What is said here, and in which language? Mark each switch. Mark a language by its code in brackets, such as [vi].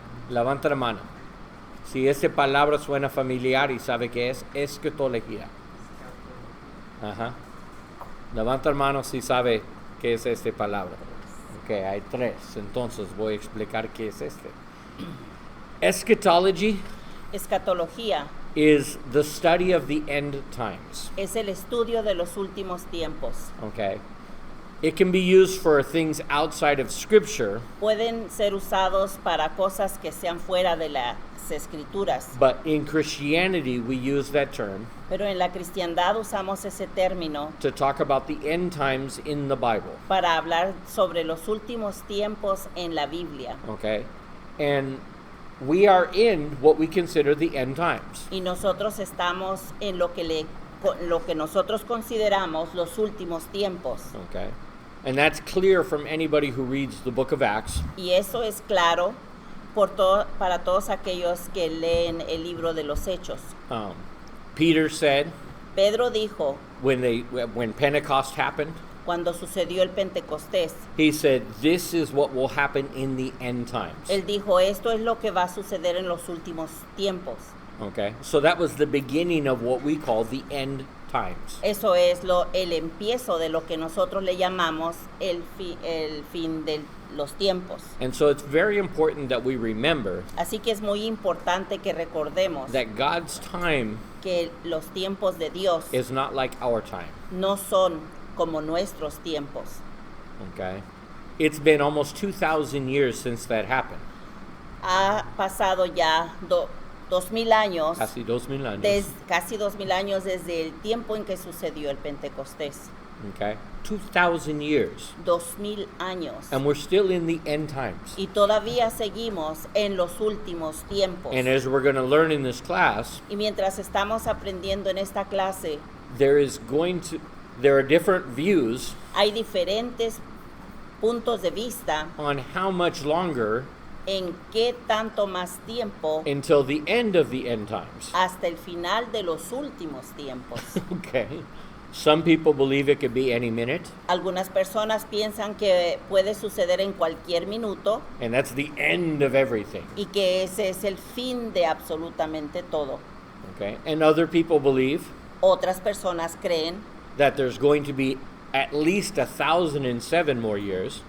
[es] Levanta la mano. Si esa palabra suena familiar y sabe qué es escatología. Ajá. Levanta la mano si sabe qué es esta palabra. Ok, hay 3. Entonces voy a explicar qué es este. [en] Eschatology [es] Escatología [en] is the study of the end times. [es] es el estudio de los últimos tiempos. [en] Okay. It can be used for things outside of Scripture, [es] Pueden ser usados para cosas que sean fuera de las escrituras, [en] but in Christianity we use that term [es] pero en la cristiandad usamos ese término [en] to talk about the end times in the Bible. [es] para hablar sobre los últimos tiempos en la Biblia. [en] Okay. And we are in what we consider the end times. [es] Y nosotros estamos en lo que nosotros consideramos los últimos tiempos. [en] Okay. And that's clear from anybody who reads the book of Acts. [es] Y eso es claro para todos aquellos que leen el libro de los Hechos. [en] Peter said [es] Pedro dijo, [en] when Pentecost happened, [es] cuando sucedió el Pentecostés, [en] he said, this is what will happen in the end times. [es] él dijo, esto es lo que va a suceder en los últimos tiempos. [en] Okay, so that was the beginning of what we call the end times. [es] Eso es el empiezo de lo que nosotros le llamamos el fin de los tiempos. [en] And so it's very important that we remember [es] Así que es muy importante que recordemos [en] that God's time [es] que los tiempos de Dios [en] is not like our time. [es] no son como nuestros tiempos. [en] Okay, it's been almost 2,000 years since that happened. [es] Ha pasado ya 2000 años, Casi 2,000 años. casi 2000 años desde el tiempo en que sucedió el Pentecostés. [en] Okay, 2,000 years, [es] 2000 años. [en] and we're still in the end times. [es] Y todavía seguimos en los últimos tiempos. [en] And as we're going to learn in this class, [es] Y mientras estamos aprendiendo en esta clase, [en] there are different views [es] hay diferentes puntos de vista [en] on how much longer [es] en qué tanto más tiempo [en] until the end of the end times. [es] hasta el final de los últimos tiempos. [en] Okay. Some people believe it could be any minute, [es] Algunas personas piensan que puede suceder en cualquier minuto [en] and that's the end of everything. [es] y que ese es el fin de absolutamente todo. [en] Okay. And other people believe [es] Otras personas creen [en] that there's going to be at least 1,007 more years,